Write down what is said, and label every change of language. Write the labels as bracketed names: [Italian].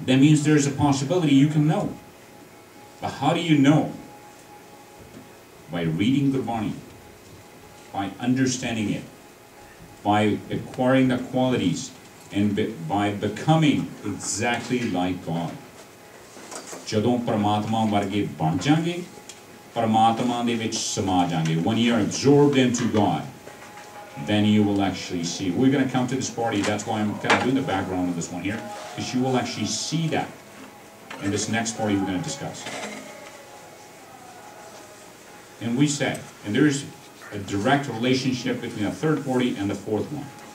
[English] That means there's a possibility you can know. But how do you know? By reading Gurmani, by understanding it, by acquiring the qualities, and by becoming exactly like God. [Punjabi] ਜਦੋਂ ਪਰਮਾਤਮਾ ਵਰਗੇ ਬਣ ਜਾਗੇ, ਪਰਮਾਤਮਾ ਦੇ ਵਿੱਚ ਸਮਾ ਜਾਗੇ. [English] When you are absorbed into God, then you will actually see. We're going to come to this party. That's why I'm kind of doing the background of this one here, because you will actually see that in this next party we're going to discuss. And we said, and there's a direct relationship between the third party and the fourth one.